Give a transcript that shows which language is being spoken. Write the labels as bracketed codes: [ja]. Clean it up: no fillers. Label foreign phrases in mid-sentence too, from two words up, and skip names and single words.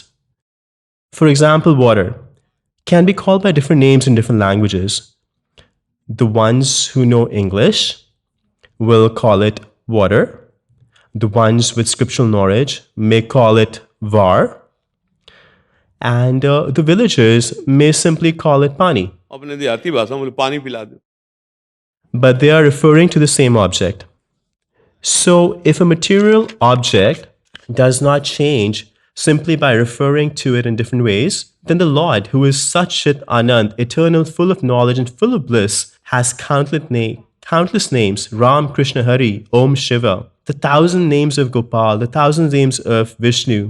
[en] For example, water can be called by different names in different languages. The ones who know English will call it water. The ones with scriptural knowledge may call it Var. And the villagers may simply call it Pani. [hi] अपने देहाती भाषा में बोले पानी पिला दो. [en] But they are referring to the same object. So if a material object does not change simply by referring to it in different ways, then the Lord, who is Satchit Anand, eternal, full of knowledge and full of bliss, has countless names: Ram, Krishna, Hari, Om, Shiva, the 1,000 names of Gopal, the 1,000 names of Vishnu.